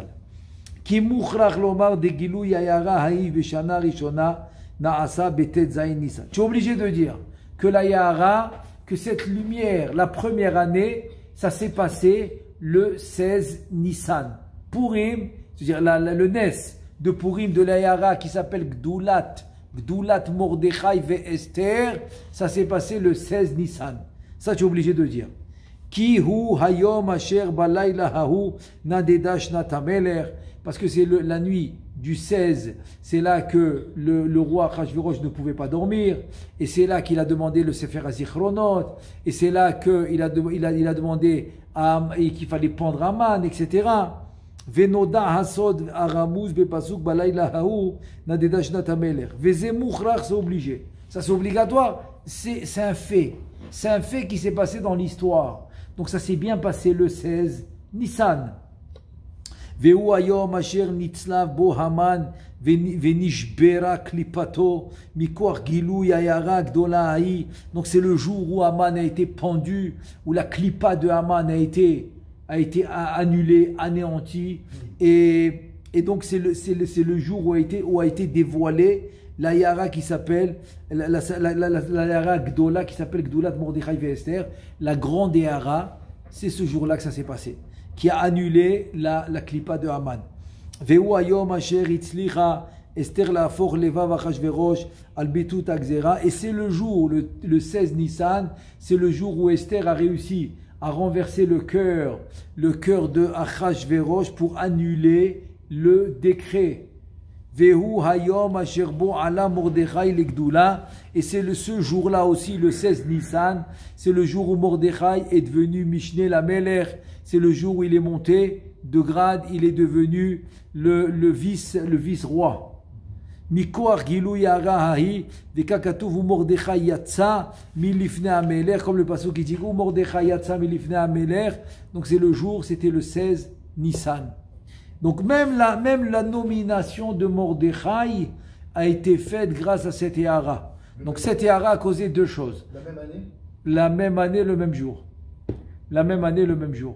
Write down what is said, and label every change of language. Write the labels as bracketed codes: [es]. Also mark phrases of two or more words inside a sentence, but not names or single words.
[fr] Tu es obligé de dire que la Yahara, que cette lumière, la première année, ça s'est passé le 16 Nissan. Purim, c'est-à-dire le Nes de Purim de la Yahara qui s'appelle [he] גדולת מרדכי ואסתר, [fr] ça s'est passé le 16 Nissan. Ça tu es obligé de dire. [he] כי הוא היום אשר בלילה ההוא נדדה שנת המלך. [fr] Parce que c'est la nuit du 16, c'est là que le roi Achashverosh ne pouvait pas dormir, et c'est là qu'il a demandé le Sefer HaZichronot, et c'est là qu'il a demandé qu'il fallait pendre Aman, etc. [he] ונודע הסוד הרמוז בפסוק בלילה ההוא נדדה שנת המלך. וזה מוכרח, [fr] c'est obligé. Ça c'est obligatoire, c'est un fait. C'est un fait qui s'est passé dans l'histoire. Donc ça s'est bien passé le 16 Nissan. [he] והוא היום אשר נצלב בו המן ונשברה קליפתו מכח גילוי הארה גדולה הזאת. [fr] Donc c'est le jour où Haman a été pendu, où la klipa de Haman a été annulée, anéantie, et donc c'est le jour où a été dévoilée la Yahara qui s'appelle la [he] הארה גדולה [fr] qui s'appelle [he] גדולת מרדכי ואסתר, [fr] la grande Yahara. C'est ce jour-là que ça s'est passé, qui a annulé la klipa de Haman. [he] והוא היום אשר הצליחה אסתר להפוך לבב אחשורוש על ביטול הגזרה. [fr] Et c'est le jour, le 16 Nissan, c'est le jour où Esther a réussi à renverser le cœur de Achashverosh pour annuler le décret. [he] והוא היום אשר בו עלה מרדכי לגדולה. [fr] Et c'est ce jour-là aussi, le 16 Nissan, c'est le jour où Mordechai est devenu [he] משנה למלך. [fr] C'est le jour où il est monté de grade, il est devenu le vice-roi. [he] מכח גילוי הארה ההיא וככתוב מרדכי יצא מלפני המלך, [fr] comme le passage qui dit [he] מרדכי יצא מלפני המלך. [fr] Donc c'est le jour, c'était le 16 Nissan. Donc même la nomination de Mordechai a été faite grâce à cette Yahara. Donc cette Yahara a causé deux choses. La même année? La même année, le même jour. La même année, le même jour.